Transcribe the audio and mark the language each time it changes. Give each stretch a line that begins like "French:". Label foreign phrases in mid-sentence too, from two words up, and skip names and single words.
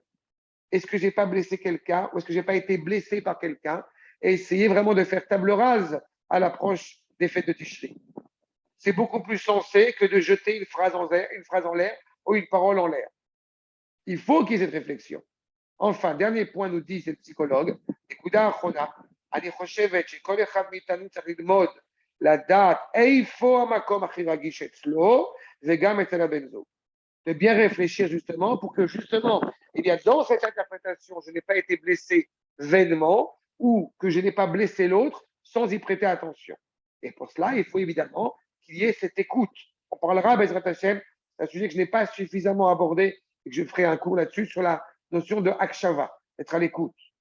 French: Est-ce que je n'ai pas blessé quelqu'un ou est-ce que je n'ai pas été blessé par quelqu'un? Et essayer vraiment de faire table rase à l'approche des fêtes de Tishri. C'est beaucoup plus sensé que de jeter une phrase en l'air ou une parole en l'air. Il faut qu'il y ait cette réflexion. Enfin, dernier point, nous dit cette psychologue,
Hebrew: אני חושבת שכל אחד מאיתנו צריך ללמוד לדעת איפה המקום הכי רגיש אצלו וגם אצל הבן זוג.
French: De bien réfléchir justement pour que justement, eh bien, dans cette interprétation, je n'ai pas été blessé vainement ou que je n'ai pas blessé l'autre sans y prêter attention. Et pour cela, il faut évidemment qu'il y ait cette écoute. On parlera,
Hebrew: בעזרת השם,
French: c'est un sujet que je n'ai pas suffisamment abordé et que je ferai un cours là-dessus sur la notion de akshava, être à l'écoute.